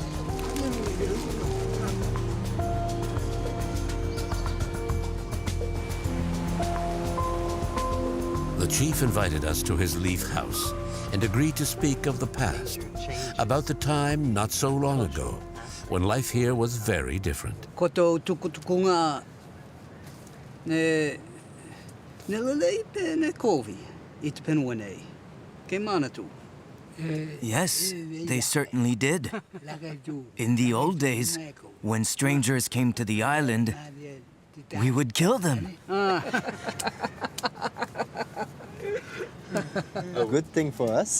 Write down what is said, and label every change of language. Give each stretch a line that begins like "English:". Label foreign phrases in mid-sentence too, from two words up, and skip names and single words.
English: The chief invited us to his leaf house and agreed to speak of the past, about the time not so long ago when life here was very different.
Tuvalu: Koto tukutukunga ne nelalei pe ne kovi itpenwane ke manatu.
English: Yes, they certainly did. In the old days, when strangers came to the island, we would kill them. A good thing for us.